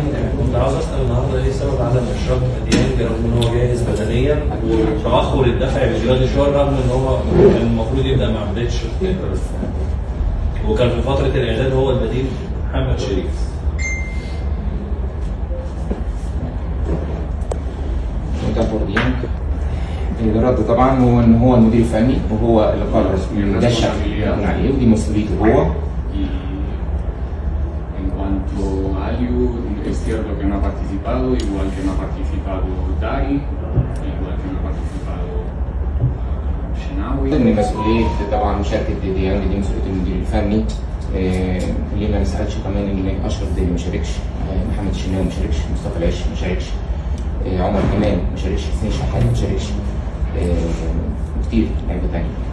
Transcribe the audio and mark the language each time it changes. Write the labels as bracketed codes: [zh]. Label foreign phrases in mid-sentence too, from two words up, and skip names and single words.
[ar] كنت عاوز اسال النهارده ايه سبب عدم اشراك الناديين رغم ان هو جاهز بدنيا وتاخر الدفع بجرادي شويه رغم ان هو كان المفروض يبدا مع بدايه الشوط وكان في فتره الاعداد هو البديل محمد شريف. الرد طبعا هو ان هو المدير الفني وهو اللي قرر ده الشكل اللي يكون عليه ودي مسؤوليته هو. [es] En cuanto a Aliu, es cierto que no ha participado, igual que no ha participado Dari, igual que no ha participado Shenawi. [ar] من مسؤوليه طبعا مشاركه ديانج دي مسؤوليه المدير الفني. ليه ما نسالش كمان ان اشرف داري ما شاركش، محمد الشناوي ما شاركش، مصطفى العش ما شاركش، عمر كمال ما شاركش، حسين شحات ما شاركش، كتير لعيبه ثانيه.